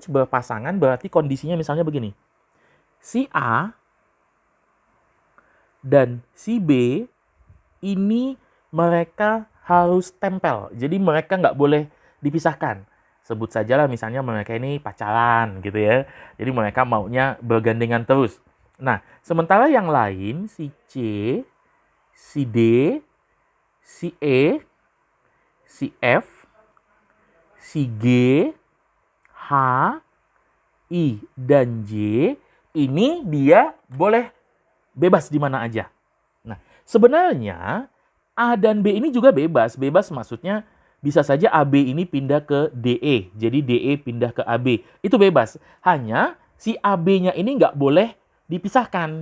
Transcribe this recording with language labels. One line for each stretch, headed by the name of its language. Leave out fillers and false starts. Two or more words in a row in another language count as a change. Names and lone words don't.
Indonesian: Berpasangan berarti kondisinya misalnya begini. Si A dan si B ini mereka harus tempel. Jadi mereka nggak boleh dipisahkan. Sebut sajalah misalnya mereka ini pacaran gitu ya. Jadi mereka maunya bergandengan terus. Nah, sementara yang lain si C, si D, si E, si F, si G, H, I, dan J ini dia boleh bebas di mana aja. Nah, sebenarnya A dan B ini juga bebas. Bebas maksudnya bisa saja AB ini pindah ke DE. Jadi DE pindah ke AB. Itu bebas. Hanya si AB-nya ini nggak boleh dipisahkan.